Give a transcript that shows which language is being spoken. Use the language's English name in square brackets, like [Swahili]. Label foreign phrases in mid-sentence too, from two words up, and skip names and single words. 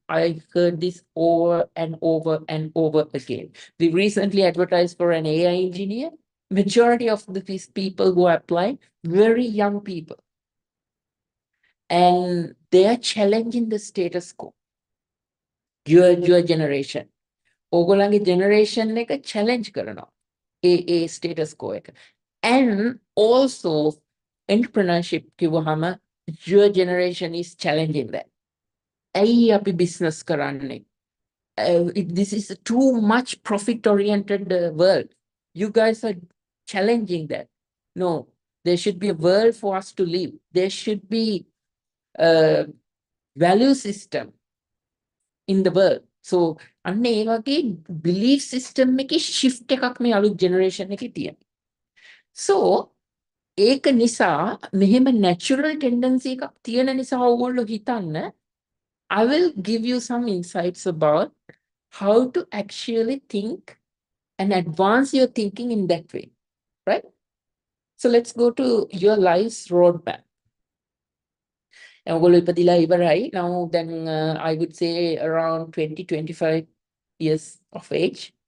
[English] I heard this over and over and over again. We recently advertised for an AI engineer. Majority of these people who apply, very young people. And they are challenging the status quo. Your generation. [Sinhala] ඕගොල්ලන්ගේ generation එක challenge කරනවා. [English] A status quo එක. And also entrepreneurship කිව්වහම your generation is challenging that. [Sinhala] ඇයි අපි business කරන්නේ? [English] This is a too much profit-oriented world. You guys are challenging that. No, there should be a world for us to live. There should be a value system in the world. So, [Sinhala] අන්න ඒ වගේ [English] belief system [Sinhala] එකේ shift එකක් මේ අලුත් generation එකේ තියෙනවා. So, ඒක නිසා මෙහෙම [English] natural tendency [Sinhala] එකක් තියෙන නිසා ඕගොල්ලෝ හිතන්න, [English] I will give you some insights about how to actually think and advance your thinking in that way, right? So let's go to your life's roadmap. Now, then I would say around 20-25 years of age.